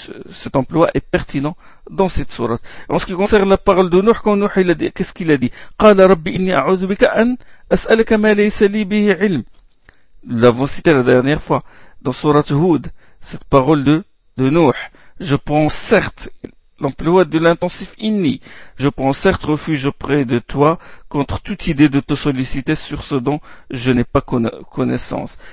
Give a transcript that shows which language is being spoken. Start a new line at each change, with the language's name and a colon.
French: Cet emploi est pertinent dans cette sourate. En ce qui concerne la parole de Nuh, quand Nuh, qu'est-ce qu'il a dit?
Arabic: قال ربي إني أعوذ بك أن أسألك ما ليس لي به علم.
French: Nous l'avons cité la dernière fois dans sourate Hud, cette parole de Nuh. Je prends certes l'emploi de l'intensif inni. Je prends certes refuge auprès de toi contre toute idée de te solliciter sur ce dont je n'ai pas connaissance.